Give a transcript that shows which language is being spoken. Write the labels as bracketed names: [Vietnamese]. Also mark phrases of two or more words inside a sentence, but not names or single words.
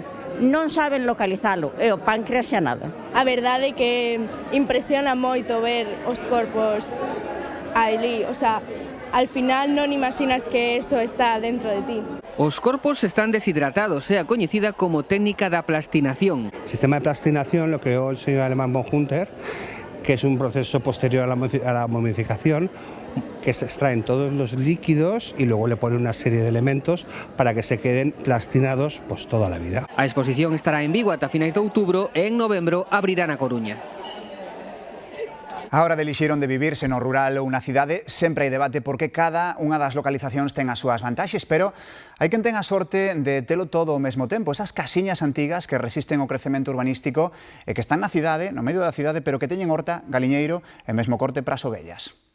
[Galician] Non saben localizalo, e o páncreas xa nada. A verdade é que impresiona moito ver os corpos ali, [Spanish] o sea, al final non imaginas que eso está dentro de ti. [Galician] Os corpos están deshidratados, é a coñecida como técnica da plastinación. [Spanish] El sistema de plastinación lo creó el señor alemán von Hunter, que es un proceso posterior a la momificación, que se extraen todos los líquidos y luego le ponen una serie de elementos para que se queden plastinados pues toda la vida. [Galician] A exposición estará en Vigo ata finais de outubro e en novembro abrirá na Coruña. A hora de elixir onde vivir, se no rural ou na cidade, sempre hai debate porque cada unha das localizacións ten as súas vantaxes, pero hai quen ten a sorte de telo todo ao mesmo tempo. Esas casiñas antigas que resisten ao crecemento urbanístico e que están na cidade, no medio da cidade, pero que teñen horta, galiñeiro e mesmo corte para as ovellas.